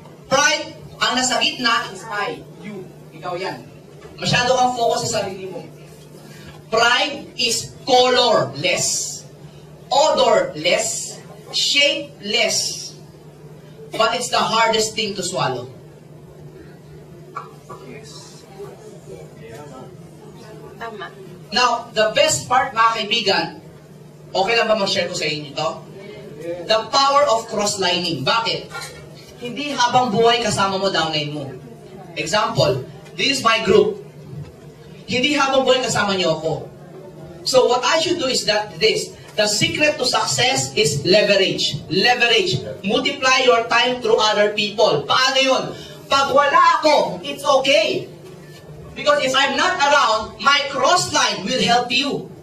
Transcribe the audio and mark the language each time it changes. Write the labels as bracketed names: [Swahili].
[Filipino] Pride, ang nasa gitna is I. You. Ikaw yan. Masyado kang focus sa sarili mo. [English] Pride is colorless, odorless, shapeless. But it's the hardest thing to swallow. [Filipino] Tama. Now, the best part, mga kaibigan, okay lang ba mag-share ko sa inyo ito? [English] The power of cross-lining. [Filipino] Bakit? Hindi habang buhay kasama mo downline mo. [English] Example, this is my group. [Filipino] Hindi habang buhay kasama niyo ako. [English] So what I should do is that this, the secret to success is leverage. Leverage. Multiply your time through other people. [Filipino] Paano yun? Pag wala ako, [English] it's okay. Because if I'm not around, my cross-line will help you.